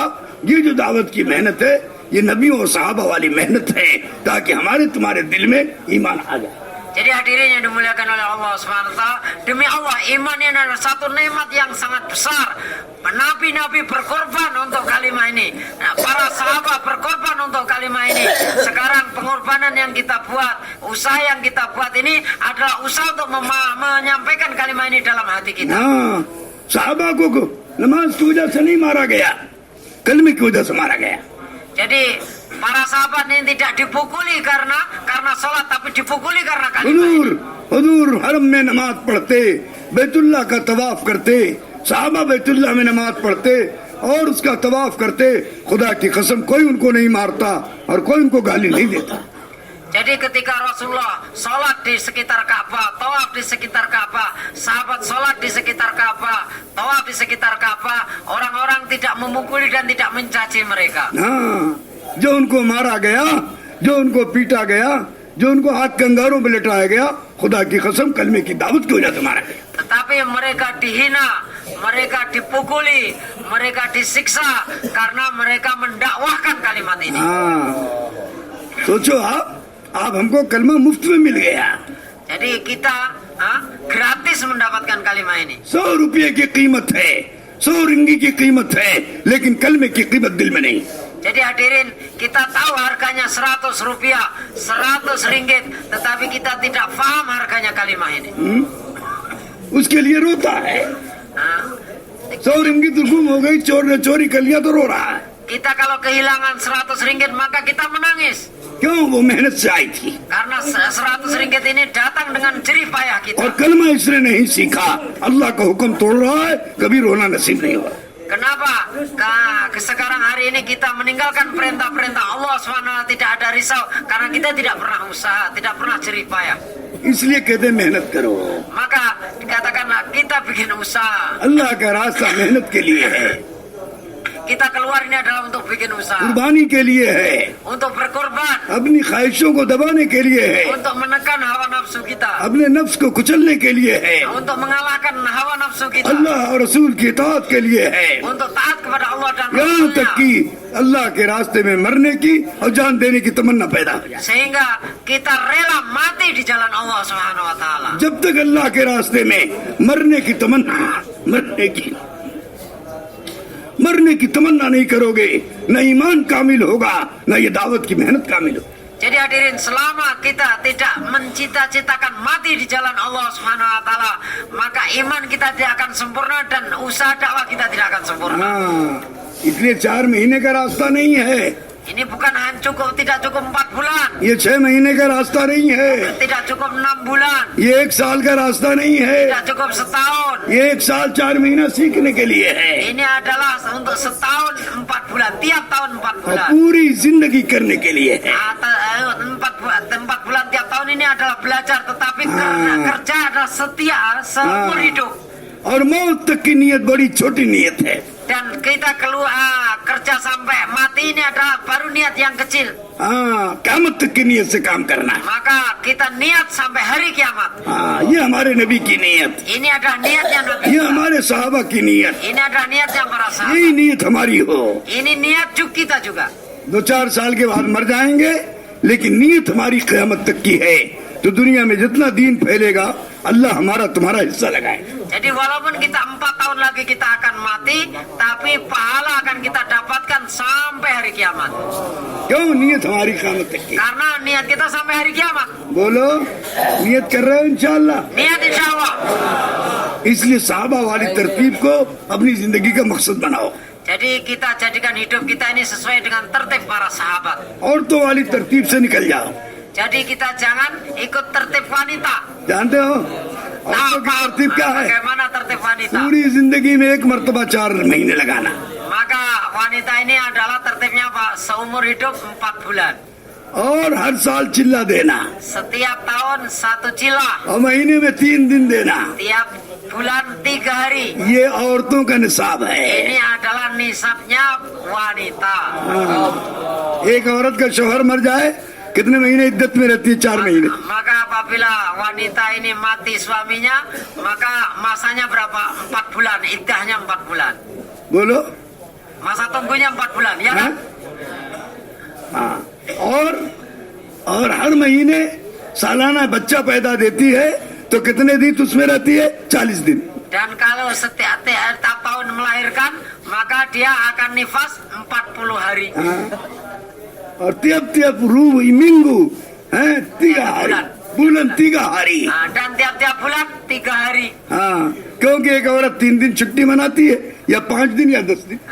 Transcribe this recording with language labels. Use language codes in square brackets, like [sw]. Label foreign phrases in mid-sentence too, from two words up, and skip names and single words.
[hi] ये जो दावत की मेहनत है ये नबियों और सहाबा वाली मेहनत है, ताकि हमारे तुम्हारे दिल में ईमान आ जाए। [id] Jadi hadirin yang dimuliakan oleh Allah SWT, demi Allah iman ini adalah satu nikmat yang sangat besar. Nabi-nabi berkorban untuk kalimah ini, para sahabat berkorban untuk kalimah ini. Sekarang pengorbanan yang kita buat, usaha yang kita buat ini adalah usaha untuk menyampaikan kalimah ini dalam hati kita. [hi] हाँ, साहबा को नमाज की वजह से नहीं मारा गया, कलमे की वजह से मारा गया। [id] Jadi para sahabat ini tidak dipukuli karena sholat, tapi dipukuli karena kalimah [hi] हुजूर [id] ini. [hi] हुजूर हरम में नमाज पढ़ते, बैतुल्लाह का तवाफ करते, साहबा बैतुल्लाह में नमाज पढ़ते और उसका तवाफ करते। खुदा की कसम कोई उनको नहीं मारता और कोई उनको गाली नहीं देता। [id] Jadi ketika Rasulullah sholat di sekitar Ka'bah, tawaf di sekitar Ka'bah, sahabat sholat di sekitar Ka'bah, tawaf di sekitar Ka'bah, orang-orang tidak memukuli dan tidak mencaci mereka. [hi] हाँ, जो उनको मारा गया, जो उनको पीटा गया, जो उनको हाथ कंगारों में लिटाया गया, खुदा की कसम कलमे की दावत की वजह से मारा गया। [id] Tetapi mereka dihina, mereka dipukuli, mereka disiksa karena mereka mendakwahkan kalimat ini. [hi] हाँ, सोचो आप हमको कलमा मुफ्त में मिल गया। [id] Jadi kita gratis mendapatkan kalimat ini. [hi] 100 रुपये की कीमत है, 100 रिंगी की कीमत है, लेकिन कलमे की कीमत दिल में नहीं। [id] Jadi hadirin, kita tahu harganya 100 rupiah, 100 ringgit, tetapi kita tidak paham harganya kalimat ini. [hi] उसके लिए रोता है। 100 रिंगी तो गुम हो गई, चोर ने चोरी कर लिया तो रो रहा है। [id] Kita kalau kehilangan 100 ringgit maka kita menangis. [hi] क्यों? वो मेहनत से आई थी [id] Karena 100 ringgit ini datang dengan jerih payah kita. [hi] और कलमा इसने नहीं सीखा, अल्लाह का हुक्म तोड़ रहा है, कभी रोना नसीब नहीं हुआ। [id] Kenapa? Sekarang hari ini kita meninggalkan perintah-perintah Allah SWT, tidak ada risau karena kita tidak pernah usaha, tidak pernah jerih payah. [hi] इसलिए कहते मेहनत करो। [id] Maka dikatakanlah kita bikin usaha. [hi] अल्लाह का रास्ता मेहनत के लिए है, [id] Kita keluar ini adalah untuk bikin usaha, [hi] कुर्बानी के लिए है, [id] untuk berkorban, [hi] अपनी ख्वाहिशों को दबाने के लिए है, [id] untuk menekan hawa nafsu kita, [hi] अपने नफ्स को कुचलने के लिए है, [id] untuk mengalahkan hawa nafsu kita, [hi] अल्लाह और रसूल की इताअत के लिए है, [id] untuk taat kepada Allah dan [hi] यहाँ तक [id] Rasulnya. [hi] कि अल्लाह के रास्ते में मरने की और जान देने की तमन्ना पैदा हो जाए। [id] Sehingga kita rela mati di jalan Allah [ar] سبحانه وتعالى. [hi] जब तक अल्लाह के रास्ते में मरने की तमन्ना नहीं करोगे, न ईमान कामिल होगा, न ये दावत की मेहनत कामिल होगी। [id] Jadi hadirin, selama kita tidak mencita-citakan mati di jalan Allah [ar] سبحانه وتعالى, [id] maka iman kita tidak akan sempurna dan usaha dakwah kita tidak akan sempurna. [hi] हाँ, इसलिए 4 महीने का रास्ता नहीं है, [id] Ini bukan hanya tidak cukup 4 bulan, [hi] ये 6 महीने का रास्ता नहीं है, [id] tidak cukup 6 bulan, [hi] ये 1 साल का रास्ता नहीं है, [id] tidak cukup setahun. [hi] ये 1 साल 4 महीना सीखने के लिए है [id] Ini adalah untuk setahun 4 bulan, tiap tahun 4 [hi] और [id] bulan. [hi] पूरी जिंदगी करने के लिए है। [id] 4 bulan tiap tahun ini adalah belajar, tetapi kerja adalah setia seumur hidup. [hi] और मौत तक की नीयत बड़ी छोटी नीयत है। [id] Dan kita keluar kerja sampai mati ini adalah baru niat yang kecil. [hi] हाँ, क़यामत तक की नीयत से काम करना है। [id] Maka kita niat sampai hari kiamat. [hi] हाँ, ये हमारे नबी की नीयत, [id] Ini adalah niatnya Nabi. [hi] ये हमारे सहाबा की नीयत, [id] Ini adalah niatnya para sahabat. [hi] यही नीयत हमारी हो। [id] Ini niat juk kita juga. [hi] 2-4 साल के बाद मर जाएंगे, लेकिन नीयत हमारी क़यामत तक की है। तो दुनिया में जितना दीन फैलेगा, अल्लाह हमारा तुम्हारा हिस्सा लगाए। [id] Jadi walaupun kita 4 tahun lagi kita akan mati, tapi pahala akan kita dapatkan sampai hari kiamat. [hi] क्यों? नीयत हमारी क़यामत तक की। [id] Karena niat kita sampai hari kiamat. [hi] बोलो, नीयत कर रहे हो [ar] إن شاء الله. [id] Niat [ar] إن شاء الله. [hi] इसलिए साहबा वाली तरतीब को अपनी जिंदगी का मकसद बनाओ। [id] Jadi kita jadikan hidup kita ini sesuai dengan tertib para sahabat. [hi] औरतों वाली तरतीब से निकल जाओ। [id] Jadi kita jangan ikut tertib wanita. [hi] जानते हो औरतों की तरतीब क्या है? [id] Bagaimana tertib wanita? [hi] पूरी जिंदगी में 1 मर्तबा 4 महीने लगाना, [id] Maka wanita ini adalah tertibnya Pak, seumur hidup 4 bulan. [hi] और हर साल चिल्ला देना, [id] Setiap tahun 1 cila. [hi] और महीने में 3 दिन देना। [id] Tiap bulan 3 hari. [hi] ये औरतों का निसाब है। [id] Ini adalah nisabnya wanita. [hi] हाँ। एक औरत का शौहर मर जाए, कितने महीने इद्दत में रहती है? 4 महीने। [id] Maka apabila wanita ini mati suaminya, maka masanya berapa? 4 bulan. Iddahnya 4 bulan. [hi] बोलो। [id] Masa tunggunya 4 bulan, ya [hi] हाँ? [id] kan? [hi] हाँ। और हर महीने सालाना बच्चा पैदा देती है, तो कितने दिन उसमें रहती है? 40 दिन। [id] Dan kalau setiap tahun melahirkan, maka dia akan nifas 40 hari. [hi] हाँ। [id] और tiap-tiap minggu, 3 hari, bulan 3 hari। Nah, dan tiap-tiap bulan 3 hari. [hi] हाँ, क्योंकि एक औरत 3 दिन छुट्टी मनाती है, या 5 दिन या 10 दिन।